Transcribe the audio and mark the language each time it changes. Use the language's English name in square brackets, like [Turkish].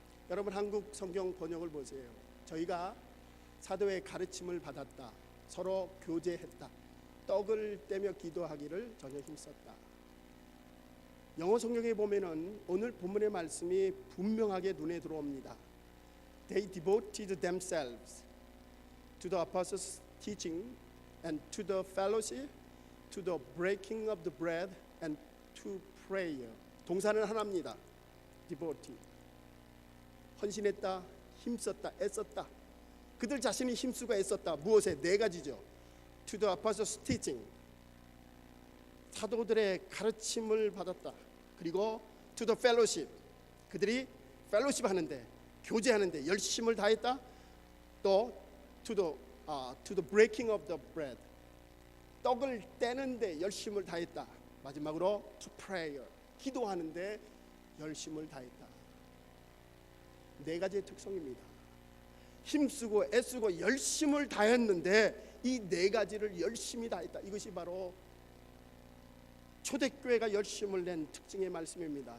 [Korean] 여러분, 한국 성경 번역을 보세요. 저희가 사도의 가르침을 받았다, 서로 교제했다, 떡을 떼며 기도하기를 전혀 힘썼다. 영어 성경에 보면은 오늘 본문의 말씀이 분명하게 눈에 들어옵니다. [English] They devoted themselves to the apostles' teaching and to the fellowship, to the breaking of the bread and to prayer. [Korean] 동사는 하나입니다. devoted. 헌신했다, 힘썼다, 애썼다. 그들 자신이 힘쓰고 애썼다. 무엇에? 네 가지죠. [English] To the apostles' teaching. [Korean] 사도들의 가르침을 받았다. 그리고 [English] to the fellowship. [Korean] 그들이 펠로십 하는데, 교제하는데 열심을 다했다. 또 [English] to the breaking of the bread, [Korean] 떡을 떼는데 열심을 다했다. 마지막으로 [English] to prayer, [Korean] 기도하는데 열심을 다했다. 네 가지의 특성입니다. 힘쓰고 애쓰고 열심을 다했는데 이 네 가지를 열심히 다했다. 이것이 바로 초대교회가 열심을 낸 특징의 말씀입니다.